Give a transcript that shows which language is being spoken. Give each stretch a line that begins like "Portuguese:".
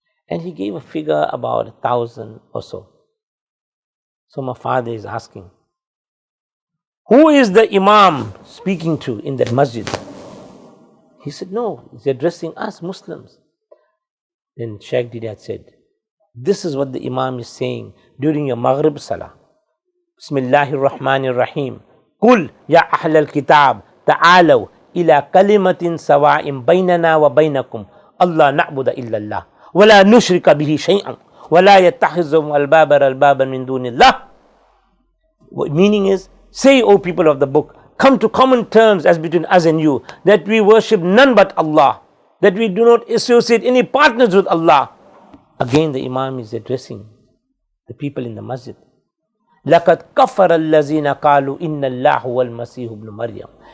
English: And he gave a figure about 1,000 or so. So my father is asking, who is the Imam speaking to in that masjid? He said, no, he's addressing us Muslims. Then Sheikh Deedat said, this is what the Imam is saying during your Maghrib Salah.
Arabic: Bismillahir Rahmanir Rahim. Qul ya Ahl al-Kitab تعالوا إلى كلمة سواء بيننا وبينكم الله نعبد إلا الله ولا نشرك به شيئا ولا يتخذ أربابا من دون الله.
English: Meaning is, say, O people of the book, come to common terms as between us and you, that we worship none but Allah, that we do not associate any partners with Allah. Again the Imam is addressing the people in the masjid.
Arabic: لَقَدْ كَفَرَ الَّذِينَ قَالُوا إِنَّ اللَّهُ وَالْمَسِيحُ ابْنُ مَرْيَمَ.